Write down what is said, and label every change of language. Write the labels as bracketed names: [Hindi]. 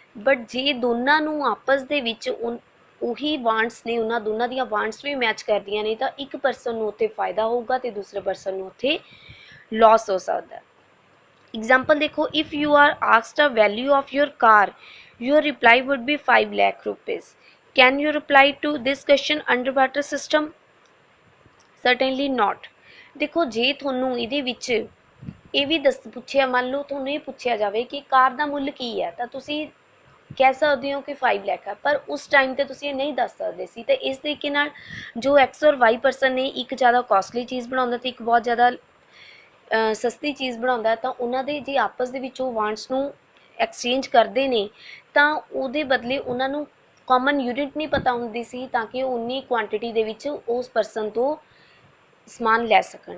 [Punjabi] But ਜੇ ਦੋਨਾਂ ਨੂੰ ਆਪਸ ਦੇ ਵਿੱਚ ਉਹੀ ਵਾਂਟਸ ਨੇ, ਉਹਨਾਂ ਦੋਨਾਂ ਦੀਆਂ ਵਾਂਟਸ ਵੀ ਮੈਚ ਕਰਦੀਆਂ ਨੇ, ਤਾਂ ਇੱਕ ਪਰਸਨ ਨੂੰ ਉੱਥੇ ਫਾਇਦਾ ਹੋਊਗਾ ਅਤੇ ਦੂਸਰੇ ਪਰਸਨ ਨੂੰ ਉੱਥੇ ਲੌਸ ਹੋ ਸਕਦਾ। ਐਗਜ਼ਾਮਪਲ ਦੇਖੋ, [English] If you are asked a value of your car, your reply would be 5 lakh rupees. Can you reply to this question underwater system? Certainly not. [Punjabi] ਦੇਖੋ ਜੇ ਤੁਹਾਨੂੰ ਇਹਦੇ ਵਿੱਚ ਇਹ ਵੀ ਪੁੱਛਿਆ, ਮੰਨ ਲਓ ਤੁਹਾਨੂੰ ਇਹ ਪੁੱਛਿਆ ਜਾਵੇ ਕਿ ਕਾਰ ਦਾ ਮੁੱਲ ਕੀ ਹੈ, ਤਾਂ ਤੁਸੀਂ ਕਹਿ ਸਕਦੇ ਹੋ ਕਿ 5 ਲੱਖ ਹੈ, ਪਰ ਉਸ ਟਾਈਮ 'ਤੇ ਤੁਸੀਂ ਇਹ ਨਹੀਂ ਦੱਸ ਸਕਦੇ ਸੀ। ਅਤੇ ਇਸ ਤਰੀਕੇ ਨਾਲ ਜੋ ਐਕਸ ਔਰ ਵਾਈ ਪਰਸਨ ਨੇ, ਇੱਕ ਜ਼ਿਆਦਾ ਕੋਸਟਲੀ ਚੀਜ਼ ਬਣਾਉਂਦਾ ਅਤੇ ਇੱਕ ਬਹੁਤ ਜ਼ਿਆਦਾ ਸਸਤੀ ਚੀਜ਼ ਬਣਾਉਂਦਾ, ਤਾਂ ਉਹਨਾਂ ਦੇ ਜੇ ਆਪਸ ਦੇ ਵਿੱਚ ਉਹ ਵਾਂਟਸ ਨੂੰ ਐਕਸਚੇਂਜ ਕਰਦੇ ਨੇ, ਤਾਂ ਉਹਦੇ ਬਦਲੇ ਉਹਨਾਂ ਨੂੰ ਕਾਮਨ ਯੂਨਿਟ ਨਹੀਂ ਪਤਾ ਹੁੰਦੀ ਸੀ, ਤਾਂ ਕਿ ਉਹ ਉਨੀ ਕੁਆਂਟਿਟੀ ਦੇ ਵਿੱਚ ਉਸ ਪਰਸਨ ਤੋਂ ਸਮਾਨ ਲੈ ਸਕਣ।